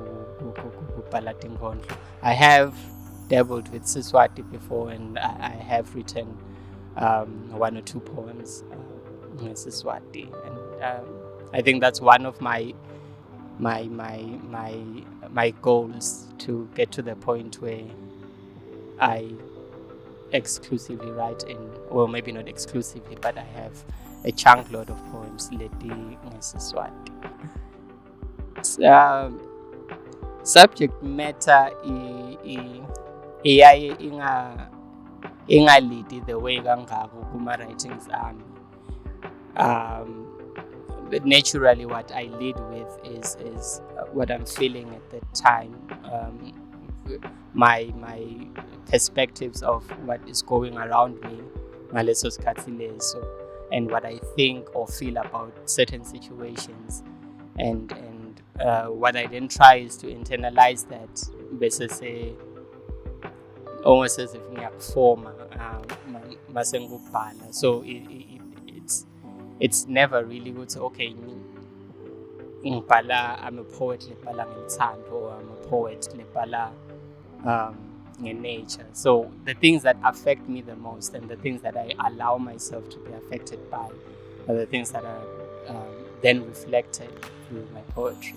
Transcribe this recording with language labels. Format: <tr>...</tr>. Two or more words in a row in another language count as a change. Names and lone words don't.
<en>I have dabbled with Eswatini before, and I have written 1 or 2 poems in Eswatini, and I think that's one of my goals, to get to the point where I exclusively write in, well, maybe not exclusively, but I have a chunk load of poems</en> <ss>leti ngesiswati.</ss> <en>Subject matter</en> <ss>iyaye ingalidi</ss> <en>the way</en> <ss>kangako kuma writings ami.</ss> <en>But naturally what I lead with is what I'm feeling at the time, my perspectives of what is going around me, and what I think or feel about certain situations, and what I then try is to internalize that, almost as if</en> <ss>ngiyakufoma mase ngikubhala.</ss> <en>So it's never really good to, okay, I'm a poet</en> <ss>lebhala ngenthando,</ss> <en>or I'm a poet lebhala nature. So the things that affect me the most, and the things that I allow myself to be affected by, are the things that are then reflected through my poetry.</en>